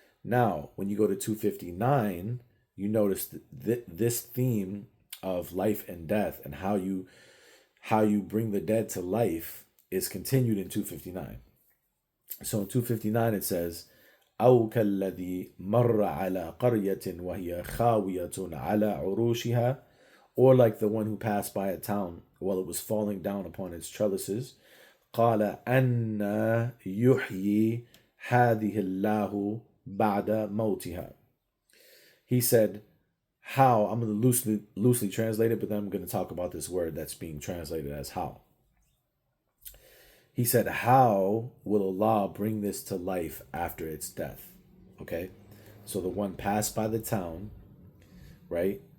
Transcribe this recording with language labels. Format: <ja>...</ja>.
<en>Now, when you go to 259, you notice this theme of life and death and how you bring the dead to life is continued in 259. So in 259 it says,</en> <ar>أو كالذي مر على قرية وهي خاوية على عروشها,</ar> <en>or like the one who passed by a town while it was falling down upon its trellises.</en> <ar>قال أن يحيي هذه الله بعد موتها.</ar> <en>He said, how, I'm going to loosely translate it, but then I'm going to talk about this word that's being translated as how. He said, how will Allah bring this to life after its death? Okay, so the one passed by the town, right?</en>